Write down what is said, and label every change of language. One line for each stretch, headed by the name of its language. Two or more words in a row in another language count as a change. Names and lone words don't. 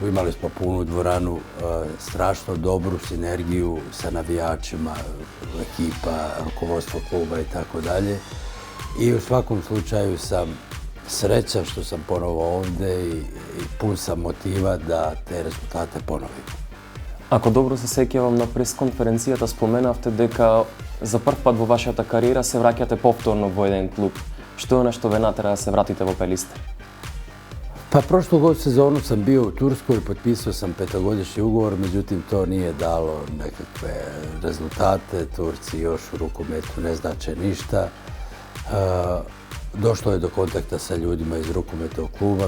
Bosnian: Imali smo punu dvoranu, strašno dobru sinergiju sa navijačima, ekipa, rukovodstvo kluba i tako dalje. I u svakom slučaju sam srećan što sam ponovo ovde i pun sam motiva da te rezultate ponovim.
Macedonian: Ако добро се сеќавам, на пресконференцијата споменавте дека за прв пат во вашата кариера се враќате повторно во еден клуб. Што е на што ве натера да се вратите во Пелистер?
Bosnian: Pa prošlu sezonu sam bio u Turskoj, potpisao sam 5-godišnji ugovor, međutim to nije dalo nekakve rezultate. Turci još u rukometu ne znače ništa. Došlo je do kontakta sa ljudima iz rukometnog kluba.